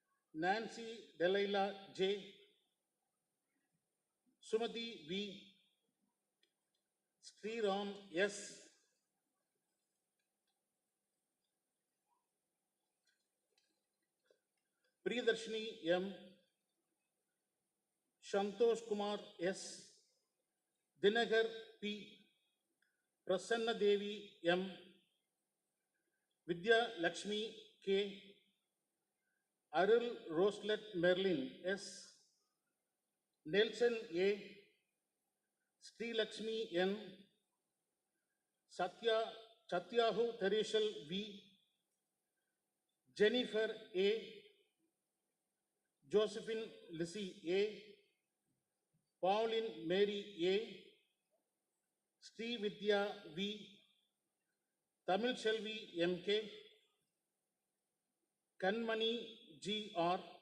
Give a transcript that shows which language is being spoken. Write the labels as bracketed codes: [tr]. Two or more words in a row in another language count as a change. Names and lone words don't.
[en] Nancy Delilah J, Sumati V, Sriram S, Priyadarshini M, Shantosh Kumar S, Dinagar P, Prasanna Devi M, Vidya Lakshmi K, Arul Roselet Merlin S, Nelson A, Sri Lakshmi N, Satyahu Thereshal V, Jennifer A, Josephine Lissy A, Pauline Mary A, Sri Vidya V, Tamil Shelvi MK, Kanmani GR,